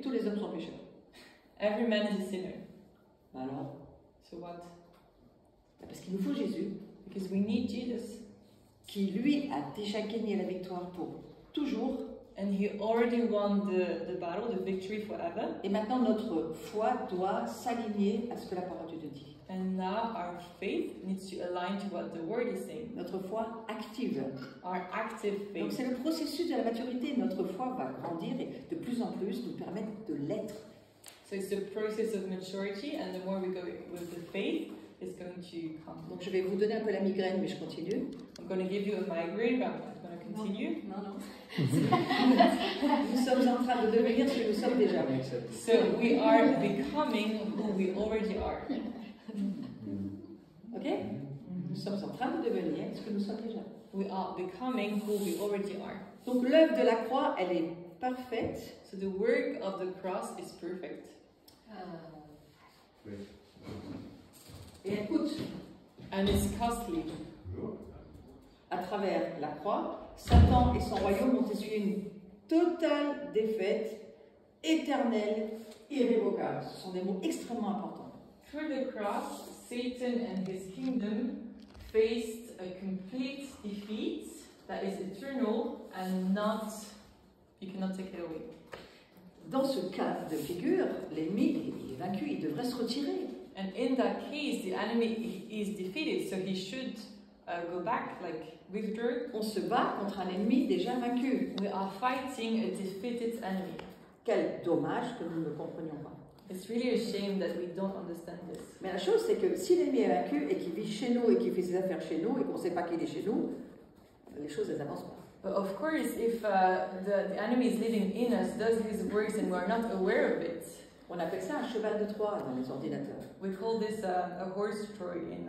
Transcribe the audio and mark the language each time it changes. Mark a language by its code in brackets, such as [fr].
[fr] tous les hommes sont pécheurs. [en] every man is a sinner. [fr] Alors, [en] So what? [fr] parce qu'il nous faut Jésus, [en] Because we need Jesus, [fr] qui lui a déjà gagné la victoire pour toujours. [en] and He already won the battle, the victory forever. [fr] Et maintenant, notre foi doit s'aligner à ce que la parole de Dieu dit. [en] And now our faith needs to align to what the Word is saying. [fr] Notre foi active. [en] Our active [fr] Donc [en] faith. [fr] c'est le processus de la maturité. Notre foi va grandir et de plus en plus nous permettre de l'être. [en] So it's the process of maturity, and the more we go with the faith, it's going to come. [fr] Donc je vais vous donner un peu la migraine, mais je continue. [en] I'm going to give you a migraine, but I'm going to continue. [fr] Non. Nous sommes en train de devenir ce que nous sommes déjà. [en] So we are becoming who we already are. Ok? [fr] Nous sommes en train de devenir ce que nous sommes déjà. [en] We are becoming who we already are. [fr] Donc l'œuvre de la croix, elle est parfaite. [en] So the work of the cross is perfect. [fr] Et elle coûte. [en] And it's costly. [fr] À travers la croix, Satan et son royaume ont essuyé une totale défaite, éternelle, irrévocable. Ce sont des mots extrêmement importants. [en] Through the cross, Satan and his kingdom faced a complete defeat that is eternal and you cannot take it away. [fr] Dans ce cas de figure, l'ennemi il est vaincu, il devrait se retirer. [en] And in that case, the enemy is defeated, so he should go back, like withdraw. [fr] On se bat contre un ennemi déjà vaincu. [en] We are fighting a defeated enemy. [fr] Quel dommage que nous ne le comprenions pas. [en] It's really a shame that we don't understand this. [fr] Mais la chose, c'est que si l'ennemi est vaincu et qu'il vit chez nous et qu'il fait ses affaires chez nous et qu'on ne sait pas qu'il est chez nous, les choses, elles n'avancent pas. [en] But of course, if the enemy is living in us, does his works, and we're not aware of it, [fr] On appelle ça un cheval de Troie dans les ordinateurs. [en] we call this a horse Troy in.